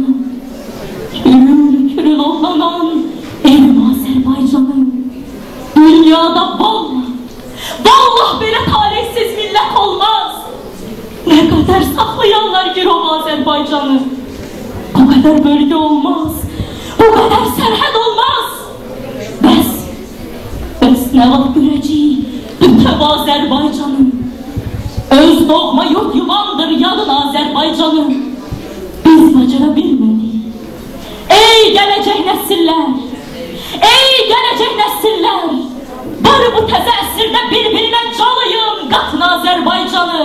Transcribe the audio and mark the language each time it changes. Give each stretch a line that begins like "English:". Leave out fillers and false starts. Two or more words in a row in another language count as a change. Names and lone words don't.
Turkish: Kürül kürül ollanan evim Azerbaycan'ı. Dünyada vallah böyle talihsiz millet olmaz. Ne kadar saklayanlar girov Azerbaycan'ı. Bu kadar bölge olmaz. Bu kadar serhad olmaz.
Azerbaijani: Bəs nə vaxt görəcəyik bütöv Azərbaycanı. Öz doğma yurt yuvandır yalın Azərbaycanı. Biz bacara bilmədik. Ey gələcək nəsillər, ey gələcək nəsillər, bari bu təzə əsrdə bir-birinə calayın qatın Azərbaycanı.